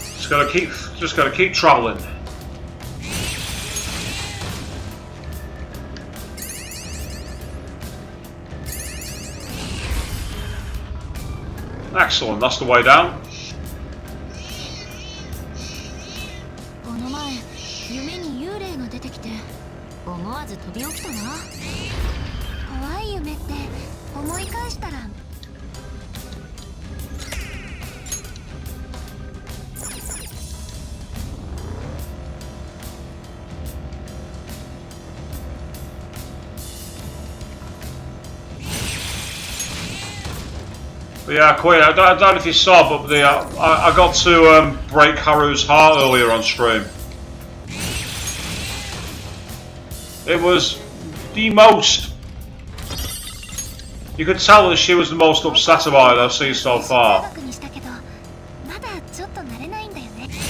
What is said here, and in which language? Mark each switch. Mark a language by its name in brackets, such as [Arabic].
[English] gotta keep travelling. Excellent, that's the way down. [Japanese] この前夢に幽霊が出てきて思わず飛び起きたな。怖い夢って思い返したら [English] But yeah, Queen, I don't know if you saw, but I got to break Haru's heart earlier on stream. It was the most... You could tell that she was the most upset about it I've seen so far. [Japanese] 長くにしたけどまだちょっと慣れないんだよね。